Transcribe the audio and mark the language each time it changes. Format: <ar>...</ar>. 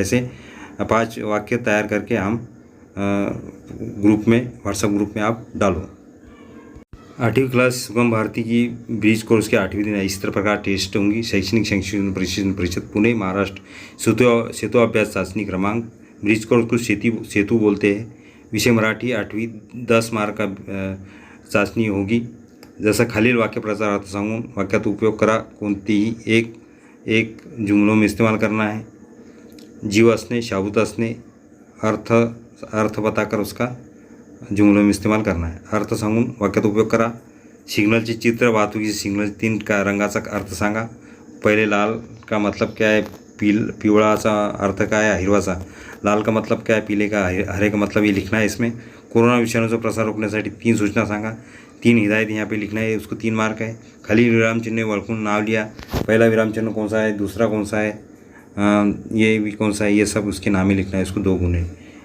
<hi>ऐसे 5 वाक्य तैयार करके हम ग्रुप में, व्हाट्सएप ग्रुप में आप डालो। 8वीं क्लास सुगम भारती की ब्रिज कोर्स के 8वें दिन इस प्रकार टेस्ट होंगी।</hi> <mr>शैक्षणिक संशोधन परिषद पुणे महाराष्ट्र सेतु अभ्यास चाचनी क्रमांक।</mr> <hi>ब्रिज कोर्स को सेतु बोलते हैं। विषय मराठी 8वीं 10 मार्क का चाचणी होगी।</hi> <mr>जसं खालील वाक्य प्रचार अर्थ सांगून वाक्यात उपयोग करा। कोणतीही एक</mr> <hi>जुमलों में इस्तेमाल करना है। जीव असणे, शाबूत असणे, अर्थ बताकर उसका जुमलों में इस्तेमाल करना है।</hi> <mr>अर्थ सांगून वाक्यात उपयोग करा। सिग्नलचे चित्र, वाहतुकीचे सिग्नल 3 का रंगाचा अर्थ सांगा।</mr> <hi>पहिले लाल का मतलब क्या है,</hi> <mr>पिवळाचा अर्थ काय</mr> <hi>है, हिरवाचा। लाल का मतलब क्या है, पीले का, हरे का मतलब ये लिखना है इसमें।</hi> <mr>कोरोना विषाणूचा प्रसार रोखण्यासाठी 3 सूचना सांगा।</mr> <hi>3 हिदायत यहाँ पे लिखना है, उसको 3 मार्क है।</hi> <mr>खाली विराम चिन्ह वळखून नाव लिया।</mr> <hi>पहला विराम चिन्ह कौन सा है, दूसरा कौन सा है, ये भी कौन सा है, ये सब उसके नाम ही लिखना है, इसको 2 गुण है।</hi>